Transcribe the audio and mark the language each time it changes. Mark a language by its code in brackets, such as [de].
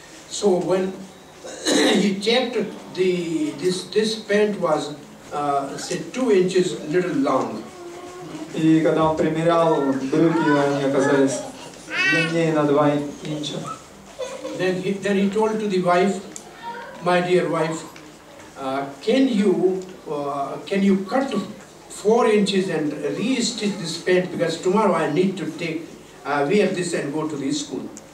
[en] So when he checked, this pant was say 2 inches little long. [ru] И когда он примерял брюки, они оказались длиннее на 2 инча. [en] Then he told to the wife, my dear wife, can you cut 4 inches and re-stitch this pant because tomorrow I need to wear this and go to the school.